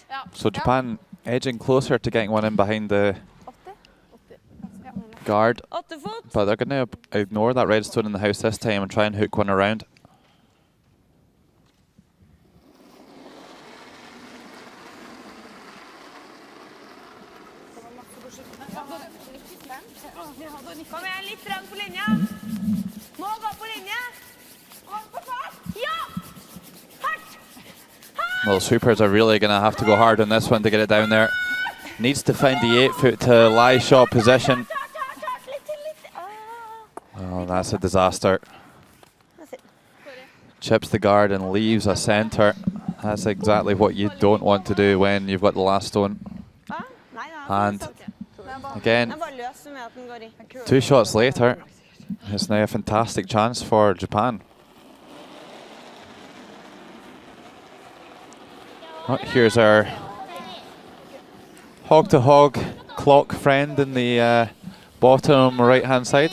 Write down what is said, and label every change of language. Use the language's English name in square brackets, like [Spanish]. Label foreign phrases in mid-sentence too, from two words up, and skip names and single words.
[English] So Japan edging closer to getting one in behind the guard, [Norwegian] 8 fot. [English] but they're going to ignore that red stone in the house this time and try and hook one around. [Norwegian] Kom igjen, litt frem på linja. Må gå på linje. Hold på fart. Ja! Hardt! [English] Well, Sweepers are really going to have to go hard on this one to get it down there. Needs to find the 8 foot to lie shot position. [Norwegian] Litt til, litt til. [English] Oh, that's a disaster. That's it. Chips the guard and leaves a center. That's exactly what you don't want to do when you've got the last stone. [Norwegian] Ah, nei, nei, [English] And [Norwegian] den er [English] again, [Norwegian] bare løs med at den går i. [English] 2 shots later, it's now a fantastic chance for Japan. Oh, here's our hog-to-hog clock friend in the bottom right-hand side.